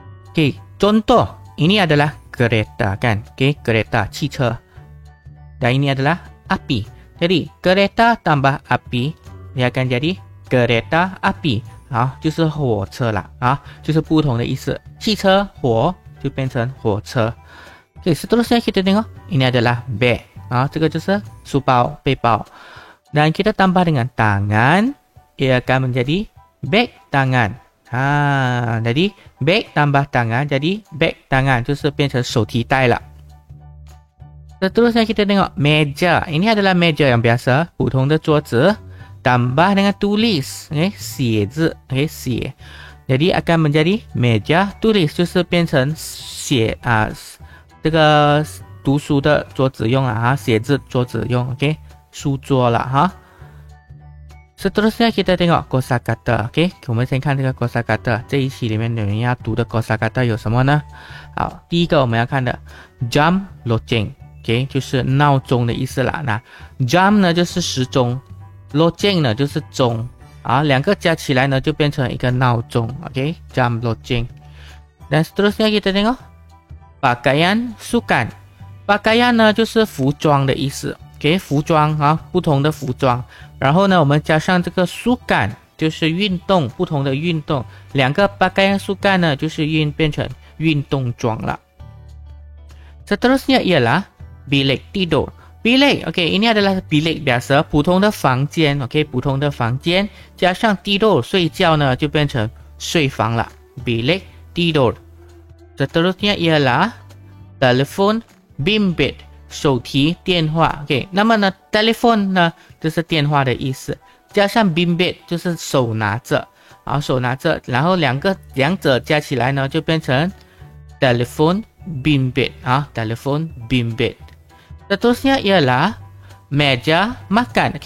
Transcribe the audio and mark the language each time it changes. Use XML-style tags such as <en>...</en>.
<ms>Oke, contoh ini adalah kereta kan, oke, kereta 汽车。 Dan ini adalah api. Jadi kereta tambah api, dia akan jadi kereta api。</ms> <zh>好，就是火车啦，啊，就是不同的意思。汽车火就变成火车。</zh> <ms>Okay, seterusnya kita tengok ini adalah bag，</ms> <zh>啊，这个就是书包、背包。</zh> <ms>Dan kita tambah dengan tangan, ia akan menjadi bag tangan。啊，jadi bag tambah tangan jadi bag tangan，</ms> <zh>就是变成手提袋了。</zh> <ms>Seterusnya kita tengok meja. Ini adalah meja yang biasa，</ms> <zh>普通的桌子。</zh> <ms>tambah dengan tulis，</ms> <zh>写字， 写，</zh> <ms>jadi akan menjadi meja tulis，</ms> <zh>就是变成写啊，这个读书的桌子用啊，写字桌子用 ，OK， 书桌了哈。</zh> <ms>Seterusnya kita tengok kosakata，</ms> <zh>OK， 我们先看这个 kosakata， 这一期里面有人要读的 kosakata 有什么呢？好，第一个我们要看的 jam loceng，OK， 就是闹钟的意思啦。那 jam 呢就是时钟。loceng 呢就是钟啊，两个加起来呢就变成一个闹钟 ，OK， jam loceng。</zh> <ms>Dan seterusnya kita tengok pakaian sukan，</ms> <zh>pakaian 呢就是服装的意思 ，OK， 服装啊，不同的服装。然后呢，我们加上这个 sukan 就是运动，不同的运动，两个 pakaian sukan 呢就是变成运动装了。</zh> <ms>Seterusnya ialah bilik tidur。bilik, okey, ini adalah bilik biasa，</ms> <zh>普通的房间 ，okey， 普通的房间加上 tidur 睡觉呢，就变成睡房了。</zh> <ms>bilik tidur。 Seterusnya ialah telefon bimbit，</ms> <zh>手提电话 ，okey， 那么呢 ，telefon 呢就是电话的意思，加上 bimbit 就是手拿着，啊，手拿着，然后两者加起来呢，就变成 telefon bimbit， 啊 ，telefon bimbit。</zh> <ms>Seterusnya ialah meja makan.</ms>